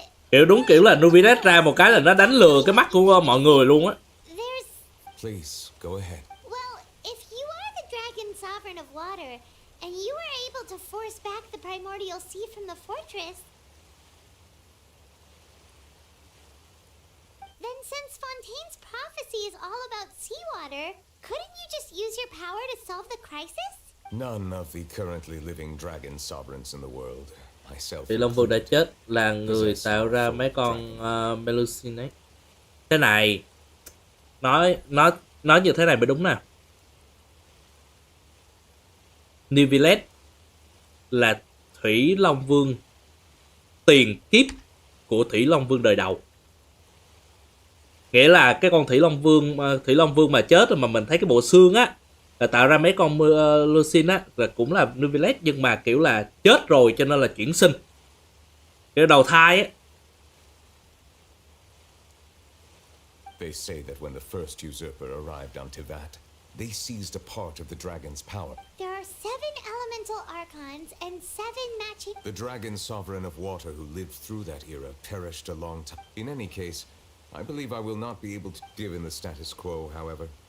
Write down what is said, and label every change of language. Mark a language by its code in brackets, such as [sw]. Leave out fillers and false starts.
[vi] Kiểu đúng kiểu là LUheid ra một cái là nó đánh lừa cái mắt của mọi người luôn á. [en] Please, go ahead. Well, if you are the dragon sovereign of water, and you are able to force back the primordial sea from the fortress, then since Fontaine's prophecy is all about seawater, couldn't you just use your power to solve the crisis? None of the currently living dragon sovereigns in the world, myself. [vi] Thì Long Vương đã chết, là người tạo ra mấy con Melusine ấy. Thế này, nói như thế này mới đúng nè. Neuvillette là Thủy Long Vương tiền kiếp của Thủy Long Vương đời đầu. Nghĩa là cái con Thủy Long Vương mà chết rồi mà mình thấy cái bộ xương á, là tạo ra mấy con Lucine á, là cũng là Neuvillette, nhưng mà kiểu là chết rồi cho nên là chuyển sinh, kiểu đầu thai á. [en] They say that when the first usurper arrived on Tivat, they seized a part of the dragon's power. There are 7 elemental archons and 7 matching... The dragon sovereign of water who lived through that era perished a long time. In any case, I believe I will not be able to give in the status quo, however.